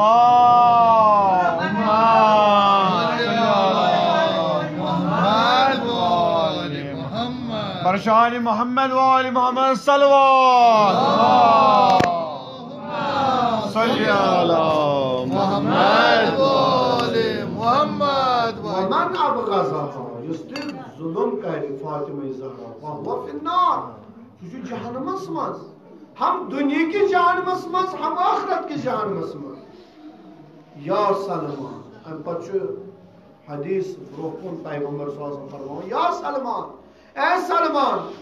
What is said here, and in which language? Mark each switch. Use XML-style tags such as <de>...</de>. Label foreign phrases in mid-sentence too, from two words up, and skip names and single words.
<ar>برشان محمد وآل محمد صلوات صلی علی محمد وآل محمد ومن ابغضها</ar> <ks>یُس تہِ ظُلم کرِ فاطمہ زہرا</ks> <ar>فہو فی النار</ar> <ks>سُہ چھُ جہنمس منٛز ہم دُنیا کِس جہنمس منٛز ہم آخرت کِس جہنمس منٛز یا سلمان امہِ پتہٕ چھُ حدیث برونٛہہ کُن پیغمبر</ks> <ar>صلی اللہ علیہ وسلم</ar> <ks>فرماوان یا سلمان اے سلمان</ks>